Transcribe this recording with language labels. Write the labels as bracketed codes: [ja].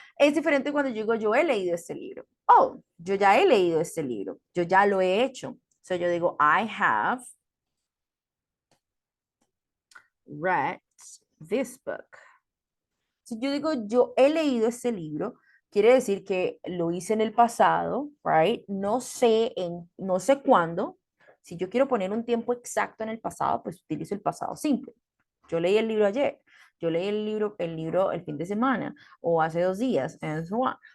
[es] Es diferente cuando yo digo, yo he leído este libro. Oh, yo ya he leído este libro. Yo ya lo he hecho. [en] So [es] yo digo, [en] I have read this book. [es] Si yo digo, yo he leído este libro, quiere decir que lo hice en el pasado, right? No sé cuándo. Si yo quiero poner un tiempo exacto en el pasado, pues utilizo el pasado simple. Yo leí el libro ayer, yo leí el libro el fin de semana o hace 2 días, [en] and so on.